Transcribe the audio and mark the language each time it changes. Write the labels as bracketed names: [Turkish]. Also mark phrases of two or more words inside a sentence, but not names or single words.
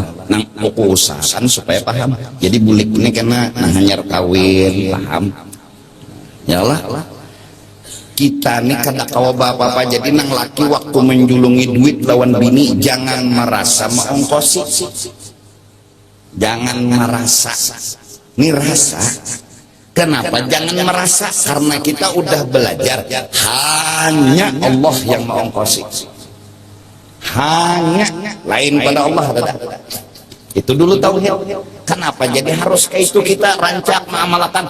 [Banjar] Nang aku usahakan supaya paham. Jadi bulik ini karena nang hanyar kawin, paham? Ya Allah. Kita nih kada kawa bapak-bapak, jadi nang laki waktu menjulungi duit lawan bini jangan merasa mengongkosi, jangan merasa, ini rasa. Kenapa jangan merasa? [Indonesian] Karena kita udah belajar hanya Allah yang mengongkosi, hanya lain pada Allah. Itu dulu tauhid. [Banjar] Kenapa jadi harus kayak itu kita rancak mengamalkan?